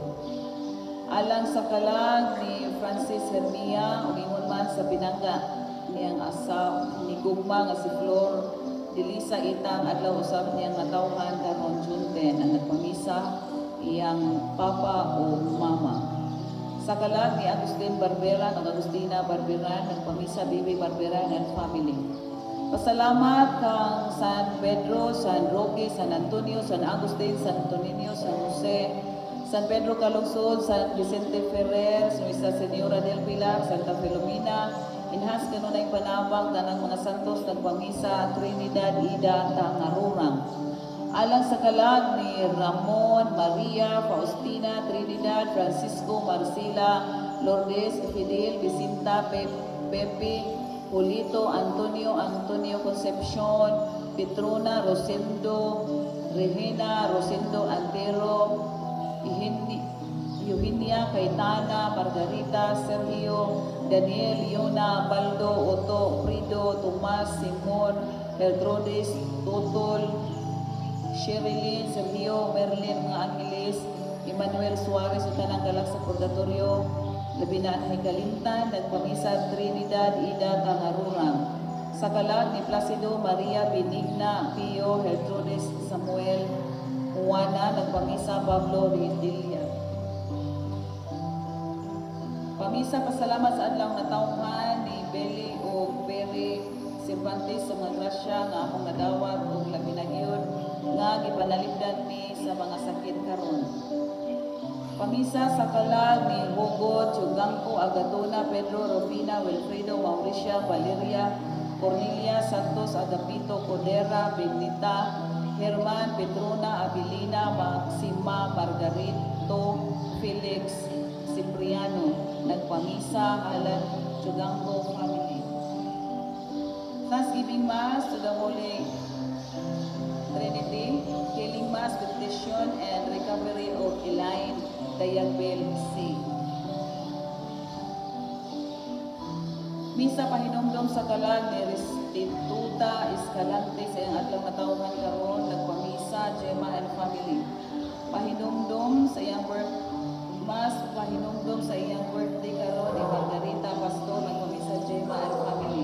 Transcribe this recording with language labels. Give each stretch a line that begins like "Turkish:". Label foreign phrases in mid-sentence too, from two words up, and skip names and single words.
Cebuano: Alang sa kalag ni Francis Hermia, umingon man sa pinangga niyang asa ni Gugma nga si Flor Delisa Itang, adlaw usab niyang natawhan karon June 10, ang nagpamisa iyang papa o mama. Sa kalag ni Agustin Barbera ng Agustina Barbera, nagpamisa Bibi Barbera
English: and family.
Cebuano: Pasalamat kang San Pedro, San Roque, San Antonio, San Agustin, San Antonio, San Jose, San Pedro Calungsod, San Vicente Ferrer, Nuestra Señora del Pilar, Santa Filomena, inhas kanunay panabang tanang mga santos nagpamisa Trinidad Ida Tangarurang. Alang sa kalag ni Ramon, Maria, Faustina, Trinidad, Francisco, Marcela, Lourdes, Fidel, Vicenta, Pepe, Julito, Antonio, Concepcion, Petrona, Rosendo, Regina, Rosendo, Antero, Eugenia, Caetana, Margarita, Sergio, Daniel, Yona, Baldo, Otto, Frido, Tomas, Simon, Beltrodes, Totol, Sherilyn, Sergio, Merlin, mga Angeles, Emmanuel Suarez, o tanang galag sa Purgatorio, labi na ang Hikalintan, nagpamisa Trinidad, Ida, Tangarurang. Sa kalag ni Placido, Maria, Benigna, Pio, Gertrudes, Samuel, Juana, nagpamisa Pablo Ridilla. Pamisa pasalamat sa adlaw natawhan ni Beli o Peri Cervantes sa mga grasya nga among nadawat o labi na gyud nga gipanalipdan ni sa mga sakit karon. Pamisa sa kalag ni Hugo, Chugangco, Agatona, Pedro, Rufina, Wilfredo, Mauricia, Valeria, Cornelia, Santos, Agapito, Codera, Benita, Herman, Petrona, Abilina, Maxima, Margarito, Felix, Cipriano, nagpamisa halan Chugangco family.
English: Thanksgiving Mass to the Holy Trinity, Healing Mass, Petition, and Recovery of Elaine Dayagbel C.
Cebuano: Misa pahinumdom sa kalag ni Restituta Escalante sa iyang adlaw natawhan karon, nagpamisa Gemma
English: and family.
Cebuano: Pahinumdom sa iyang Mass, pahinumdom sa iyang birthday karon ni Margarita Pastor, nagpamisa Gemma
English: and family.